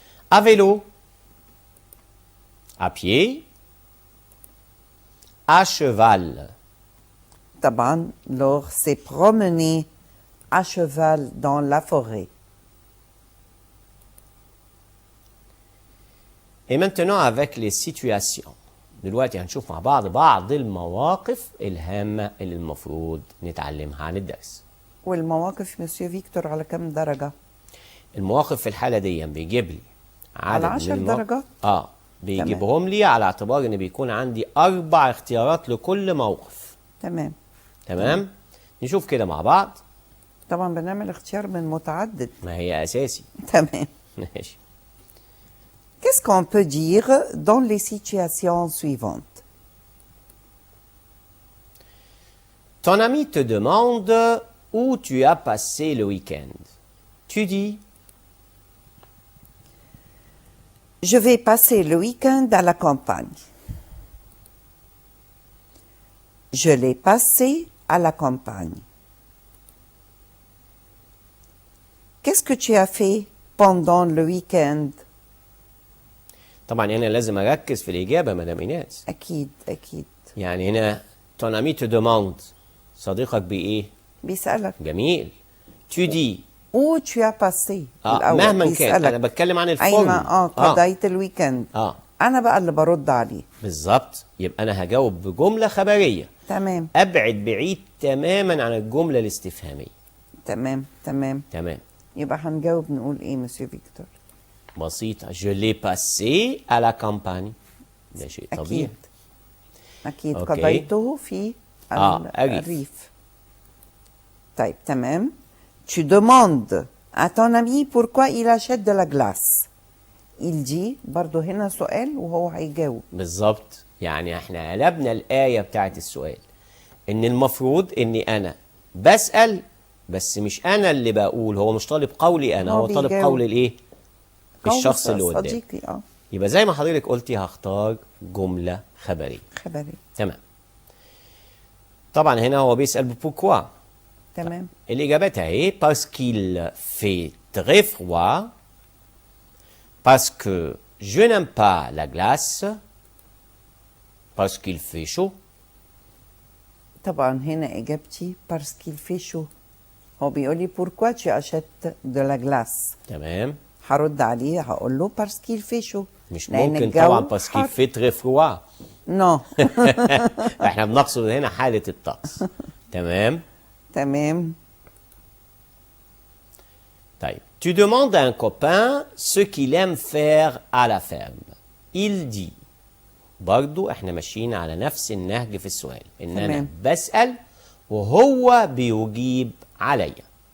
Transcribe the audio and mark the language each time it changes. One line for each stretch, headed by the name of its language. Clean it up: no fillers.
French: À vélo, à pied, à cheval. طبعا Laure s'est promenée à cheval dans la forêt. Et maintenant avec les situations.
Arabic: دلوقتي هنشوف مع بعض المواقف الهامة اللي المفروض نتعلمها عن الدرس. والمواقف مسيو فيكتور على كم درجة؟ المواقف في الحالة دي بيجيب لي عدد على 10 درجات؟ بيجيبهم لي على اعتبار ان بيكون عندي 4 اختيارات لكل موقف. تمام؟ نشوف كده مع بعض. طبعا بنعمل اختيار من متعدد. ما هي اساسي. تمام. ماشي.
French: Qu'est-ce qu'on peut dire dans les situations suivantes? Ton ami te demande où tu as passé le week-end. Tu dis Je vais passer le week-end à la campagne. Je l'ai passé à la campagne. Qu'est-ce que tu as fait pendant le week-end?
Arabic: طبعا هنا لازم اركز في الاجابه مدام ايناس. أكيد أكيد. يعني هنا
French: ton ami te demande
Arabic: صديقك بايه؟ بيسألك.
French: جميل. Tu dis Où tu as passé
Arabic: مهما كان انا بتكلم عن الفورم. أيما قضيت الويكند. أنا بقى اللي برد عليه. بالظبط. يبقى أنا هجاوب بجملة خبرية. تمام. أبعد بعيد تماما عن الجملة الاستفهامية. تمام. يبقى هنجاوب نقول إيه مسيو فيكتور؟ بسيطة.
French: Je l'ai passé à la campagne.
Arabic: ده شيء طبيعي. أكيد قضيته في الريف. طيب تمام.
French: Tu demandes à ton ami pourquoi il achète de la glace. Il dit
Arabic: برضه هنا سؤال وهو هيجاوب. بالظبط. يعني احنا قلبنا الآية بتاعت السؤال. إن المفروض إني أنا بسأل بس مش أنا اللي بقول. هو مش طالب قولي أنا. هو طالب قول الإيه؟ الشخص اللي قدامي. صديقي. يبقى زي ما حضرتك قلتي هختار جملة خبرية. تمام. طبعا هنا هو بيسأل ببوركوا. تمام. الإجابات أهي.
French: parce qu'il fait très froid, parce que je n'aime pas la glace, parce qu'il fait chaud.
Arabic: طبعا هنا إجابتي
French: parce qu'il fait chaud.
Arabic: هو بيقول لي
French: pourquoi tu achètes de la glace.
Arabic: تمام. هرد عليه هقول له
French: parce qu'il fait chaud.
Arabic: مش ممكن طبعا
French: parce qu'il fait très froid.
English: No.
Arabic: احنا بنقصد هنا حالة الطقس. تمام. طيب.
French: Tu demandes à un copain ce qu'il aime faire à la ferme. Il dit.
Arabic: برضو احنا ماشيين على نفس النهج في السؤال. ان انا بسأل وهو بيجيب عليا.